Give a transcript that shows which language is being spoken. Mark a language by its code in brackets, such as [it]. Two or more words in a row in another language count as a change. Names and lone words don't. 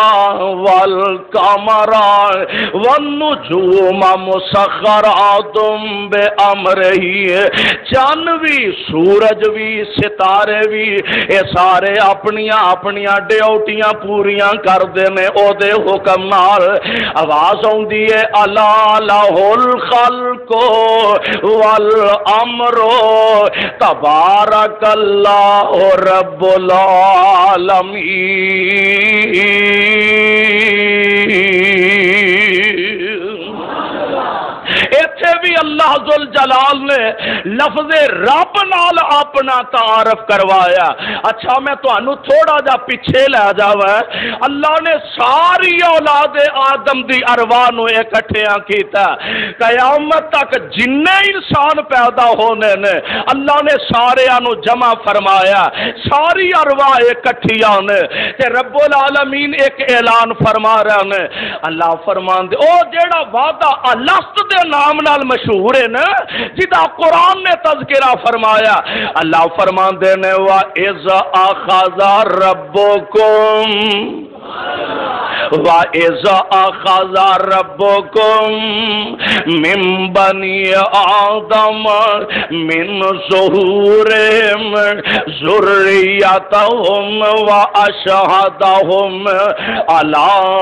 [ar] والقمر والنجوم مسخرات بامرہ، [pa] چاند بھی سورج بھی ستارے بھی اے سارے اپنیاں ڈیوٹیاں پوریاں کردے نے او دے حکم نال۔ آواز آوندی ہے [ar] الا لہ الخلق والامر تبارک اللہ رب العالمین۔ [pa] ایتھے بھی اللہ ذل جلال نے لفظ رب نال اپنا تعارف کروایا۔ اچھا میں تانوں تھوڑا جا پیچھے لے جاواں، اللہ نے ساری اولاد آدم دی ارواح نو اکٹھیاں کیتا، قیامت تک جنے انسان پیدا ہونے نے اللہ نے سارے نو جمع فرمایا، ساری ارواح اکٹھیاں نے تے [ar] رب العالمین [pa] ایک اعلان فرما رہے نے۔ اللہ فرماندے او جیڑا وعدہ الست دے نام نال مشہور ہے نا جدا قرآن نے تذکرہ فرمایا، اللہ فرماندے نے [ar] وَإِذْ أَخَذَ رَبُّكُمْ وَإِذْ أَخَذَ رَبُّكُمْ مِنْ بَنِي آدَمَ مِنْ ظُهُورِهِمْ ذُرِّيَّتَهُمْ وَأَشْهَدَهُمْ عَلَىٰ